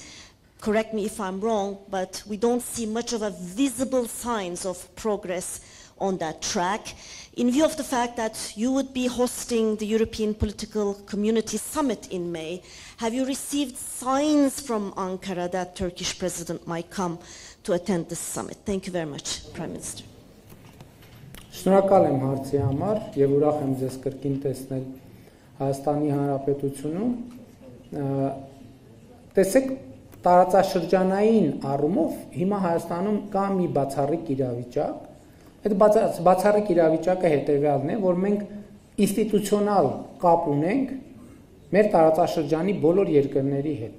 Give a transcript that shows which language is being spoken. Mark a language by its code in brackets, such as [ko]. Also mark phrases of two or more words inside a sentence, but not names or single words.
[en] Correct me if I'm wrong, but we don't see much of a visible signs of progress on that track. In view of the fact that you would be hosting the European Political Community Summit in May, have you received signs from Ankara that Turkish president might come to attend this summit? Thank you very much, Prime Minister. [hy] Շնորհակալ եմ հարցի համար եւ ուրախ եմ ձեզ կրկին տեսնել Հայաստանի Հանրապետությունում։ Տեսեք, տարածաշրջանային առումով հիմա Հայաստանում կա մի բացառիկ իրավիճակ։ Այդ բացառիկ իրավիճակը հետեւյալն է, որ մենք ինստիտուցիոնալ կապ ունենք մեր տարածաշրջանի բոլոր երկրների հետ։